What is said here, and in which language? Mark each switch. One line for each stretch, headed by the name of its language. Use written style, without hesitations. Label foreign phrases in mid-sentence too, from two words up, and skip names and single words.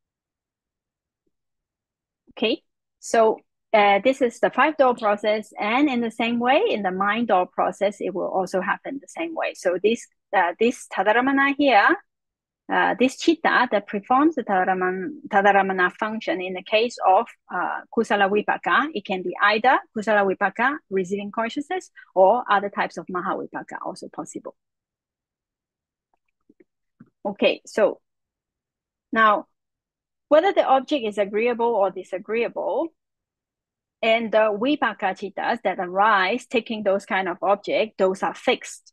English: Okay, so this is the 5-door process, and in the same way, in the mind door process, it will also happen the same way. So this Tadārammaṇa here, this chitta that performs the Tadārammaṇa function in the case of
Pali: kusala vipaka,
English: it can be either
Pali: kusala vipaka,
English: receiving consciousness, or other types of mahavipaka, also possible. Okay, so now whether the object is agreeable or disagreeable, and the
Pali: vipaka chittas
English: that arise taking those kind of object, those are fixed.